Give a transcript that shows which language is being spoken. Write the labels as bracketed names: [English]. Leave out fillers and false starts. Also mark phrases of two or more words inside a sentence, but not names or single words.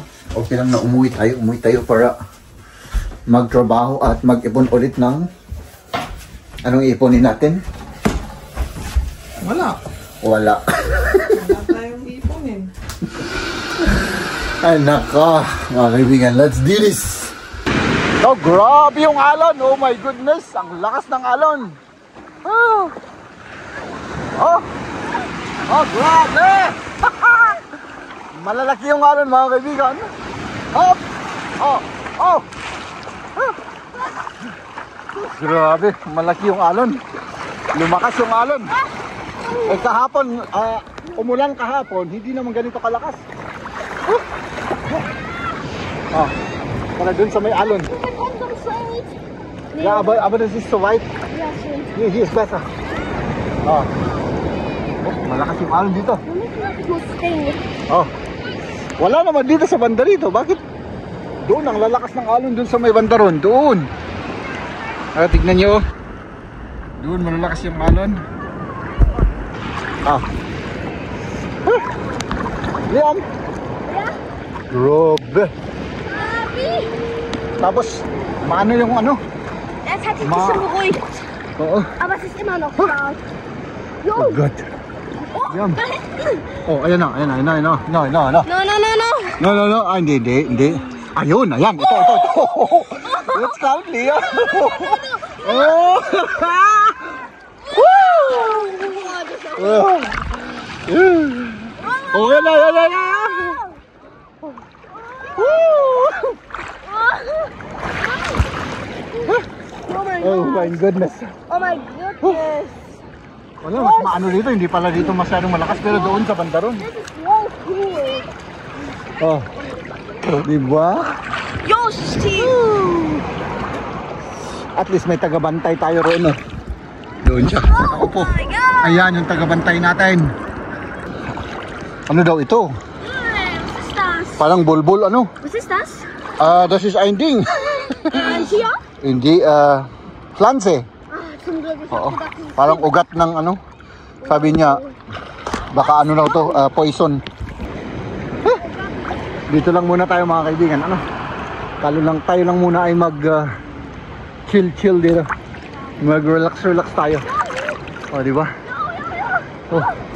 [Filipino] Okay lang na umuwi tayo para magtrabaho at mag-ipon ulit ng anong iiponin natin? Wala. Wala. Wala tayong iponin. Ay naka, mga kaibigan, [English] let's do this! [Filipino] Oh, grabe yung alon! [English] Oh my goodness! [Filipino] Ang lakas ng alon! Oh! Oh! Oh, grabe! Malalaki yung alon, mga kaibigan! Hop! Oh! Oh! Grabe, malaki yung alon. Lumakas yung alon. Eh kahapon, umulan kahapon, hindi naman ganito kalakas. Oh, para dun sa may alon. [German] Yeah, aber das ist so weit. Hier ist besser. [Filipino] Oh. Oh, malakas yung alon dito. Oh. Wala naman dito sa banda rito. Bakit? Doon ang lalakas ng alon dun sa may banda ron. Doon. Tignan nyo. Doon malalakas yung alon. Ah. Yan. Grabe. Tapos, maano yung ano? [German] Es hat sich schon beruhigt. [Filipino] Oo. [German] Aber es ist immer noch stark. [English] Oh God. [Filipino] Yan. Oh, ayan na. No. No. No. Ah, hindi. Ayun, ayan. Ito. [English] Let's count, Leo. Oh. [Filipino] Oh, yan na. [English] Oh my goodness. Oh my goodness. [Filipino] Wala, mas maano dito. Hindi pala dito masyadong malakas. Pero doon sa banda ron. [English] This is so cool. [Filipino] Oh. Diba? Yo, Steve. At least may tagabantay tayo roon. Doon siya. Nakaupo. [English] Oh my God. [Filipino] Ayan yung tagabantay natin. Ano daw ito? [German] Was ist das? [Filipino] Parang bulbul ano? [German] Was ist das? Das ist ein Ding. Hier? [Filipino] Hindi, Pflanze. [German] Zum Glück. Ich [Filipino] Oo. [German] hab gedacht, das ist [Filipino] Parang ugat ng ano. Sabi niya, baka ano daw to, poison. Dito lang muna tayo mga kaibigan. Ano? Tayo lang muna ay mag chill dito. Mag relax tayo. Oh, di ba? Oh.